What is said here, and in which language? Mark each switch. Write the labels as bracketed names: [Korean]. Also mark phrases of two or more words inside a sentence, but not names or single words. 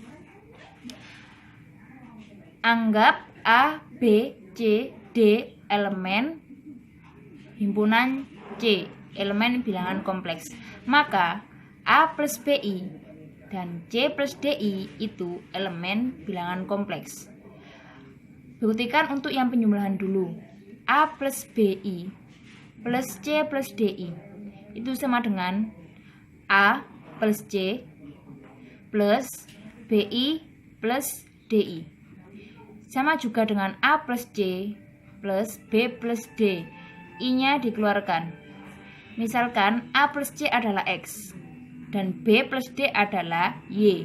[Indonesian] Anggap A, B, C, D elemen himpunan C, elemen bilangan kompleks. Maka A plus BI dan C plus DI itu elemen bilangan kompleks. Buktikan untuk yang penjumlahan dulu. A plus BI plus C plus DI itu sama dengan A plus C plus BI plus DI. Sama juga dengan A plus C plus B plus D. I-nya dikeluarkan. Misalkan A plus C adalah X dan B plus D adalah Y.